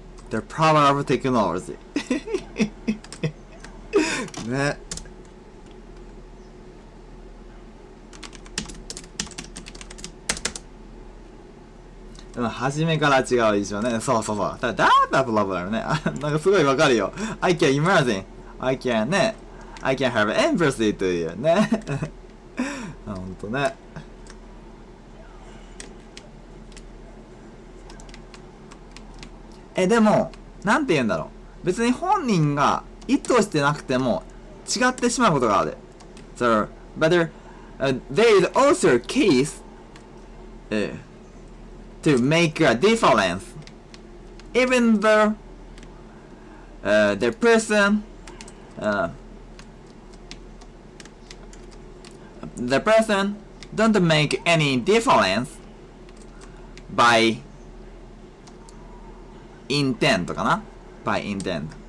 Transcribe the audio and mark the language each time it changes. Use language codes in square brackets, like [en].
[en] The power of technology ね。 [ja] でも初めから違うでしょね。そうそうそう。だプロブレムね。なんかすごいわかるよ。 [en] I can imagine. I can ね。 I can have empathy [ja] というね。ほんとね。でも、なんて言うんだろう。別に本人が意図してなくても違ってしまうことがある。 [en] So, but there is also a case to make a difference. Even though the person don't make any difference by intent かな by intent.